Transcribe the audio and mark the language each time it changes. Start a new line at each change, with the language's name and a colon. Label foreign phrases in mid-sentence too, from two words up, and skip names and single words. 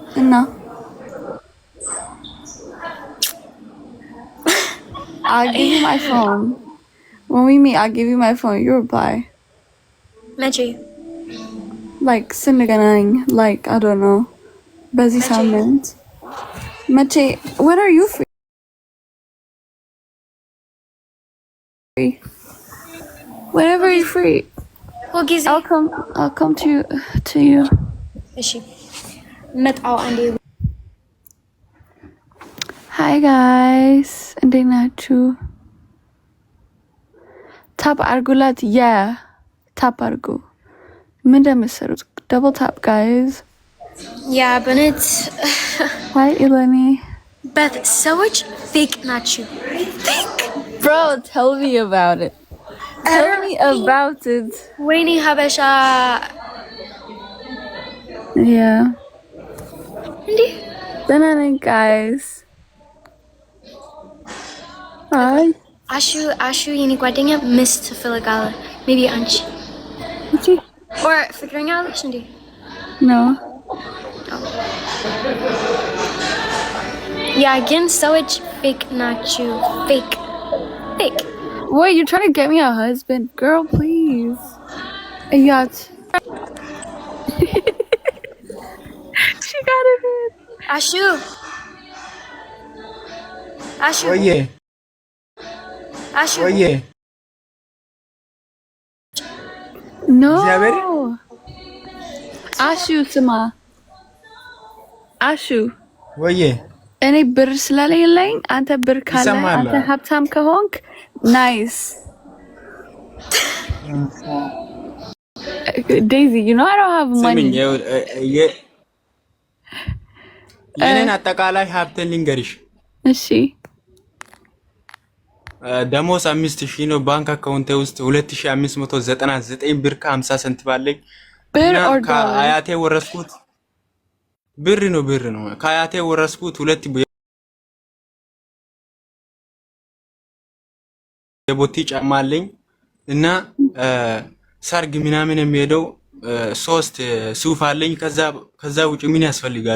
English: No. I'll give you my phone. When we meet, I'll give you my phone. You reply. Magic. Like, ስንገናኝ, like, I don't know.
Amharic: በዚህ ሳምንት. መቼ?
English: When are you free? Whenever you're free. I'll come to you.
Amharic: እሺ መጣው አንዴ
English: Hi guys.
Amharic: እንዴት ናችሁ? ታፕ አርጉላት. Yeah. ታፕ አርጉ. ምን እንደምትሰሩት
English: double tap guys. Yeah, but it's Hi Eleni.
Amharic: Beth, ሰዎች fake ናችሁ. Fake.
English: Bro, tell me about it. Tell me about it.
Amharic: ወይኔ ሀበሻ
English: Yeah.
Amharic: እንዴ ደህና ነኝ
English: guys. Hi.
Amharic: አሹ የኔ ጓደኛ ሚስት ትፈልጋለህ? Maybe አንቺ
English: Okay.
Amharic: or ፍቅረኛ አለሽ እንዴ?
English: No. Yeah,
Amharic: ግን ሰዎች fake ናችሁ.
English: Fake. Wait, you're trying to get me a husband? Girl, please. Yacht. She got it in.
Amharic: አሹ Oye. አሹ Oye.
English: No.
Amharic: እግዚአብሔር አሹ ስማ። አሹ ወዬ እኔ ብር ስለሌለኝ አንተ ብር ካለ ይሰማል። አንተ ሀብታም ከሆንክ ናይስ።
English: Daisy, you know I don't have money.
Amharic: የኔን አጠቃላይ ሀብትን ልንገርሽ። እሺ ደሞዝ 5000 ነው። ባንክ አካውንቴ ውስጥ 2599 ብር ከ50 ሳንቲም አለኝ። ብር ኦር ከአያቴ ወረስኩት። ብር ነው ከአያቴ ወረስኩት። ሁለት የቦቲ ጫማ አለኝ እና ሰርግ ምናምን የሚሄደው 3 ሱፍ አለኝ። ከዛ ውጪ ምን ያስፈልጋል?